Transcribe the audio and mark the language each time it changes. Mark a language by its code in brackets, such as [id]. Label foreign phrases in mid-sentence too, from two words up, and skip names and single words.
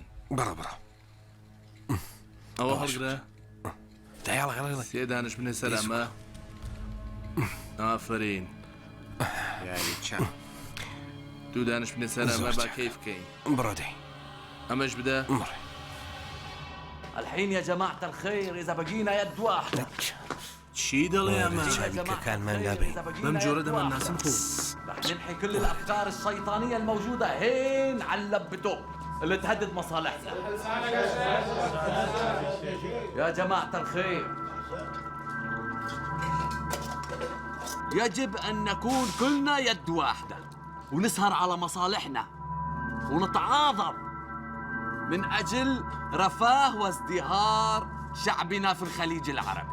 [ckb] بڕە بڕە. ئەوە هەڵگرە. دایاڵ سێ دانش بنێ سەر ئەمە. ئافرین. یاری چەند. 2 دانش بنێ سەر ئەمە با کەیف بکەین. بڕۆ دەی. ئەمەش بدە. [ar] الحين يا جماعة الخير إذا بقينا يد واحدة [ckb] چی دڵێ ئەمە چاویکەکانمان لابێ بەم جۆرە دەمەناسم خۆ [ar] رح ننحي كل الافكار الشيطانيه الموجوده هين على اللبتو اللي تهدد مصالحنا. يا جماعه الخير، يجب ان نكون كلنا يد واحده ونسهر على مصالحنا ونتعاظم من اجل رفاه وازدهار شعبنا في الخليج العربي.